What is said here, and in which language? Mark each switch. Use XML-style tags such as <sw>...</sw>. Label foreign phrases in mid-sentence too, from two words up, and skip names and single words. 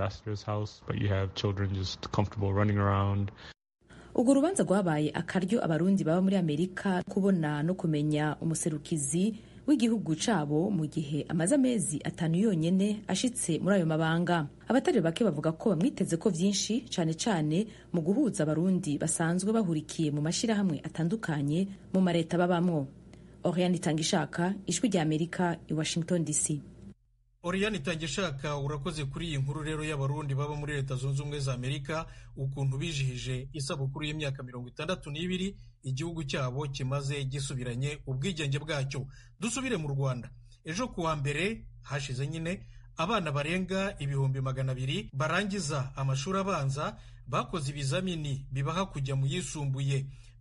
<rn>Urwo rubanza rwabaye akaryo abarundi baba muri Amerika kubona no kumenya umuserukizi w'igihugu cabo mu gihe amaze amezi 5 yonyene ashitse muri ayo mabanga. Abatari bake bavuga ko bamwiteze ko vyinshi, cane cane mu guhuza abarundi basanzwe bahurikiye mu mashirahamwe atandukanye mu mareta babamwo. Oriane Itangishaka, Ijwi rya Amerika, i Washington DC.</rn> <rw>Oriane Itangishaka, urakoze kuri iyi nkuru rero y'abarundi baba muri leta zunze ubumwe za Amerika, ukuntu bijihije isabukuru y'imyaka 62 igihugu cyabo kimaze gisubiranye ubwigenge bwacyo. Dusubire mu Rwanda. Ejo kuwa mbere hashize nyine abana barenga 200,000 barangiza amashuri abanza bakoze ibizamini bibaha kujya mu yisumbuye.</rw>